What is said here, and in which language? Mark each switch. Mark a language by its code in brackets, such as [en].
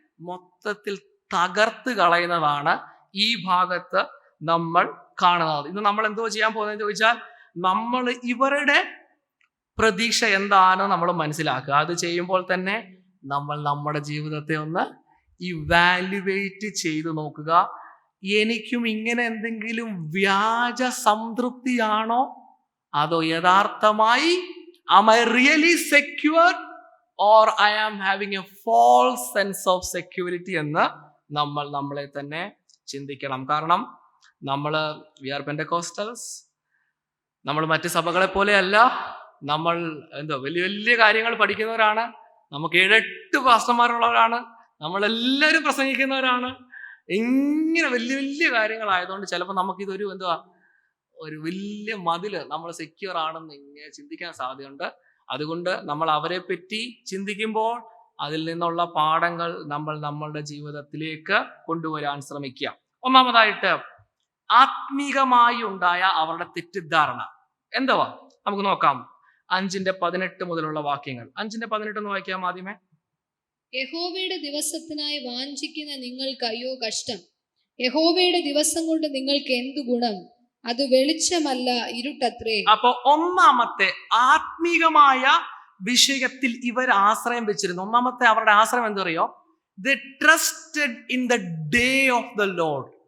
[ml] മൊത്തത്തിൽ തകർത്ത് കളയുന്നതാണ് ഈ ഭാഗത്ത് നമ്മൾ കാണുന്നത്. ഇന്ന് നമ്മൾ എന്തോ ചെയ്യാൻ പോകുന്നതെന്ന് ചോദിച്ചാൽ, നമ്മൾ ഇവരുടെ പ്രതീക്ഷ എന്താണ് നമ്മൾ മനസ്സിലാക്കുക. അത് ചെയ്യുമ്പോൾ തന്നെ നമ്മൾ നമ്മുടെ ജീവിതത്തെ ഒന്ന് ഇവാലുവേറ്റ് ചെയ്ത് നോക്കുക. എനിക്കും ഇങ്ങനെ എന്തെങ്കിലും വ്യാജ സംതൃപ്തിയാണോ, അതോ യഥാർത്ഥമായി [en] am I really secure or I am having a false sense of security [ml] എന്ന് നമ്മൾ നമ്മളെ തന്നെ ചിന്തിക്കണം. കാരണം [en] we are Pentecostals, [ml] നമ്മൾ മറ്റ് സഭകളെ പോലെയല്ല. നമ്മൾ വലിയ വലിയ കാര്യങ്ങൾ പഠിക്കുന്നവരാണ്. നമുക്ക് 7-8 പാസ്റ്റർമാരുള്ളവരാണ്. നമ്മളെല്ലാവരും പ്രസംഗിക്കുന്നവരാണ്. ഇങ്ങനെ വലിയ വലിയ കാര്യങ്ങളായതുകൊണ്ട് ചിലപ്പോൾ നമുക്കിതൊരു ഒരു വലിയ മതില്, നമ്മൾ സെക്യൂർ ആണെന്ന് ഇങ്ങനെ ചിന്തിക്കാൻ സാധ്യതയുണ്ട്. അതുകൊണ്ട് നമ്മൾ അവരെ പറ്റി ചിന്തിക്കുമ്പോൾ അതിൽ നിന്നുള്ള പാഠങ്ങൾ നമ്മൾ നമ്മളുടെ ജീവിതത്തിലേക്ക് കൊണ്ടുവരാൻ ശ്രമിക്കുക. ഒന്നാമതായിട്ട്, ആത്മീകമായി ഉണ്ടായ അവരുടെ തെറ്റിദ്ധാരണ എന്തുവാ നമുക്ക് നോക്കാം. 5:18 മുതലുള്ള വാക്യങ്ങൾ. 5:18 ഒന്ന് വായിക്കാം ആദ്യമേ. യഹോവയുടെ ദിവസത്തിനായി വാഞ്ചിക്കുന്ന നിങ്ങൾക്ക് അയ്യോ കഷ്ടം. യഹോവയുടെ ദിവസം കൊണ്ട് നിങ്ങൾക്ക് എന്തു ഗുണം? അത് വെളിച്ചമല്ല, ഇരുട്ടത്രേ. അപ്പൊ ഒന്നാമത്തെ ആത്മീകമായ വിഷയത്തിൽ ഇവർ ആശ്രയം വെച്ചിരുന്നു. ഒന്നാമത്തെ അവരുടെ ആശ്രയം എന്തറിയോ? [en] They trusted in the day of the Lord.